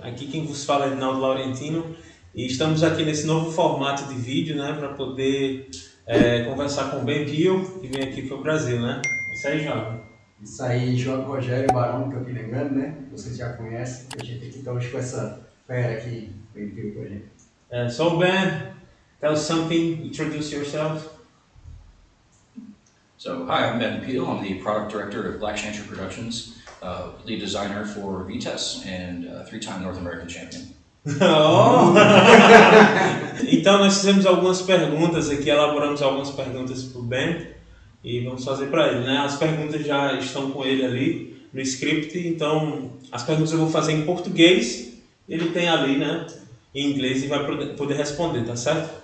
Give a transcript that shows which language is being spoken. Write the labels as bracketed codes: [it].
[pt] Aqui quem vos fala é Rinaldo Laurentino e estamos aqui nesse novo formato de vídeo, né, para poder conversar com o Ben Peal, que vem aqui para o Brasil, né? Isso aí, João. Isso aí, João Rogério Barão, que eu aqui lembrando, né? Vocês já conhecem. A gente aqui está hoje com essa fera aqui, Ben Peal, com a gente. [en] So Ben, tell us something, introduce yourself. So, hi, I'm Ben Peal. I'm the product director of Black Chantry Productions, lead designer for Vtes, and three-time North American champion. Oh. [pt] Então nós fizemos algumas perguntas aqui, elaboramos algumas perguntas para o Ben e vamos fazer para ele, né? As perguntas já estão com ele ali no script, então as perguntas eu vou fazer em português, ele tem ali, né, em inglês e vai poder responder, tá certo?